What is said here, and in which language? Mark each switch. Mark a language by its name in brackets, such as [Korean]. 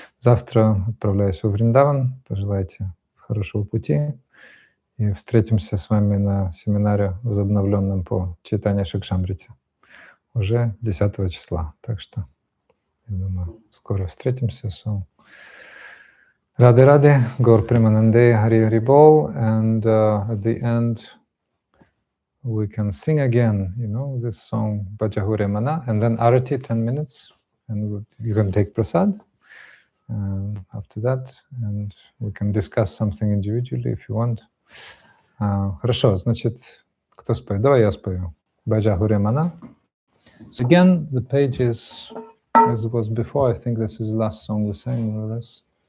[Russian] Завтра отправляюсь в Вриндаван. Пожелайте хорошего пути. И встретимся с вами на семинаре возобновленном по читанию Шикшамрити уже 10 числа. Так что, я думаю, скоро встретимся. Раде-раде, Гор Примананде, Хари Бол. [English] And at the end, we can sing again, this song, Bhajahure Mana, and then Arati, 10 minutes. And you can take prasad after that, and we can discuss something individually if you want. [Russian] Хорошо, значит, кто споет? Давай я спою. Bhajahure Mana. [English] So again, the page is, as it was before, I think this is the last song we sang, more or less.